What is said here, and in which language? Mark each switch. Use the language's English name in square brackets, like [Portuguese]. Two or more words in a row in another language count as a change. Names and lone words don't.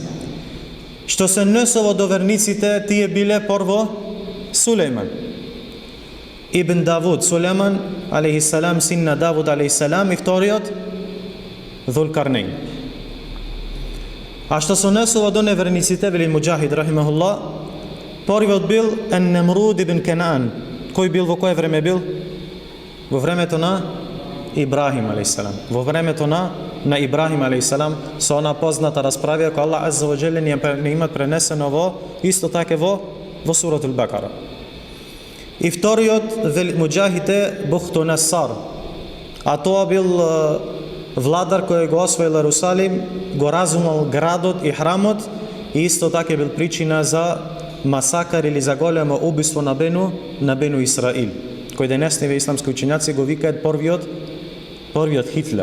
[Macedonian] Што се однесува до верниците, тие биле прво Сулейман ибн Давуд, Сулейман [Arabic] عليه السلام, [Macedonian] син на Давуд [Arabic] عليه السلام, [Macedonian] и вториот ذулкарнейн. А што се однесува до неверниците, вели Муџахид рахимехулла, првиот бил Ен-Немруд ибн Кенаан. Кој бил, во кое време бил? Во времето на Ибрахим [Arabic] عليه السلام. [Macedonian] Во времето на Ибрахим [Arabic] عليه السلام, [Macedonian] со она позната расправа која Аллах [Arabic] عز وجل [Macedonian] не имат пренесено во исто така во Суратул Бакара. И вториот Муџахид е Бухтунесар, а тоа бил владар кој го освоил Ерусалим, го разумал градот и храмот, и исто така бил причина за масакар или за големо убиство на Бену Исраил, кој денесниве исламски учењаци го викаат првиот Хитлер.